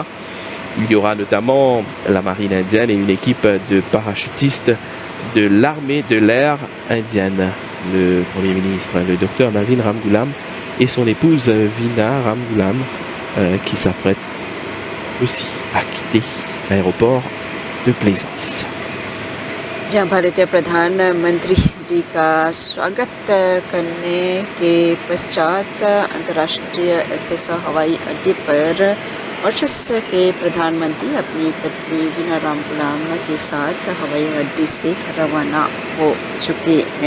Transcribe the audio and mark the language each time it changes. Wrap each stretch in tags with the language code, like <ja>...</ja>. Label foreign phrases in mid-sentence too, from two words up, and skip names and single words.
<fr>Il y aura notamment la marine indienne et une équipe de parachutistes de l'armée de l'air indienne. Le Premier ministre, le Dr Navin Ramgoolam, et son épouse Veena Ramgoolam, qui s'apprête aussi à quitter l'aéroport de Plaisance.</fr> <hi>जहाँ भारतीय प्रधानमंत्री जी का स्वागत करने के पश्चात अंतर्राष्ट्रीय एसएस हवाई अड्डे पर मॉरिशस के प्रधानमंत्री अपनी पत्नी वीना रामगुलाम के साथ हवाई अड्डे से रवाना हो चुके हैं.</hi>